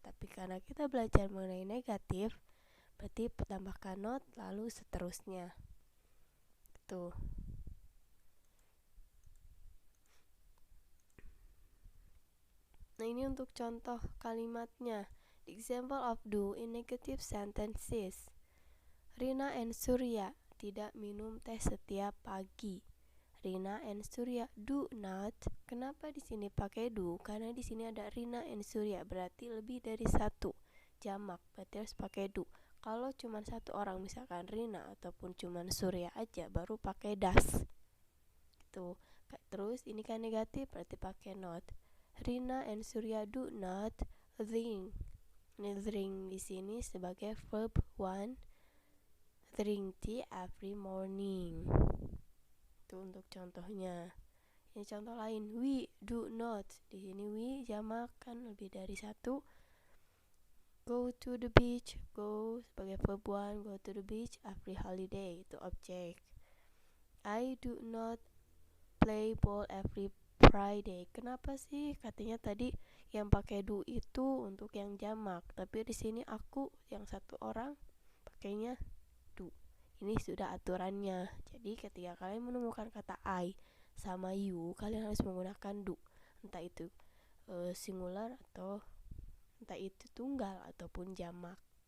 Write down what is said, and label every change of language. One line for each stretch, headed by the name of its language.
Indonesian: Tapi karena kita belajar mengenai negatif, berarti tambahkan not lalu seterusnya. Tuh. Nah, ini untuk contoh kalimatnya.
English: The example of do in negative sentences.
Indonesian: Rina and Surya tidak minum teh setiap pagi.
English: Rina and Surya do not.
Indonesian: Kenapa di sini pakai do? Karena di sini ada Rina and Surya, berarti lebih dari 1. Jamak, berarti harus pakai do. Kalau cuma 1 orang, misalkan Rina ataupun cuma Surya aja, baru pakai das. Gitu. Terus ini kan negatif, berarti pakai not.
English: Rina and Surya do not drink.
Indonesian: Ini drink di sini sebagai verb 1.
English: Drink tea every morning.
Indonesian: Itu untuk contohnya. Ini contoh lain,
English: we do not.
Indonesian: Di sini we jamak kan lebih dari 1.
English: Go to the beach, go sebagai verb 1, go to the beach every holiday,
Indonesian: itu objek.
English: I do not play ball every Friday.
Indonesian: Kenapa sih? Katanya tadi yang pakai do itu untuk yang jamak, tapi di sini aku yang 1 orang pakainya do. Ini sudah aturannya. Jadi ketika kalian menemukan kata I sama you, kalian harus menggunakan do. Entah itu singular atau entah itu tunggal ataupun jamak.